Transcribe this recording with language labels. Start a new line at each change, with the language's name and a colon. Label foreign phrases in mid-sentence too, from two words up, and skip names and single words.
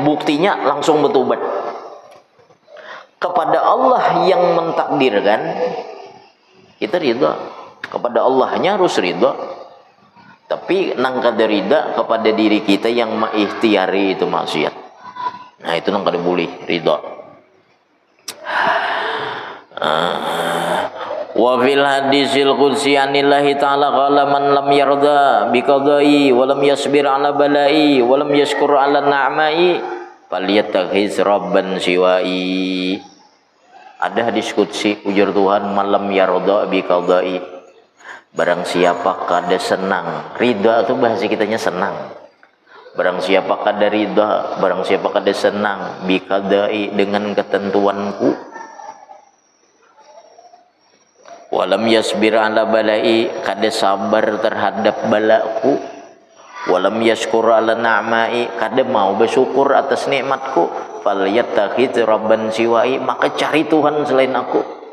Banjar: Buktinya langsung bertobat. Kepada Allah yang mentakdirkan, kita ridha. Kepada Allahnya harus ridha. Tapi nang kada rida kepada diri kita yang maikhtiari itu maksiat. Nah itu nang kada boleh rida.
Arabic: وفي الحديث القدسي عن الله تعالى قال من لم يرض بقضائي ولم يصبر على بلائي ولم يشكر على نعمائي فليتخذ ربا سوائي.
Banjar: Ada hadis qudsi ujar Tuhan,
Arabic: من لم يرض بقضائي,
Banjar: barang siapa kada senang, ridha itu bahasa kitanya senang. Barang siapa kada ridha, barang siapa kada senang
Arabic: بقضائي
Banjar: dengan ketentuanku,
Arabic: ولم يصبر على بلائي,
Banjar: kada sabar terhadap balaku,
Arabic: ولم يشكر على نعمائي,
Banjar: kada mau bersyukur atas nikmatku,
Arabic: فليتخذ ربا سوائي,
Banjar: maka cari Tuhan selain aku.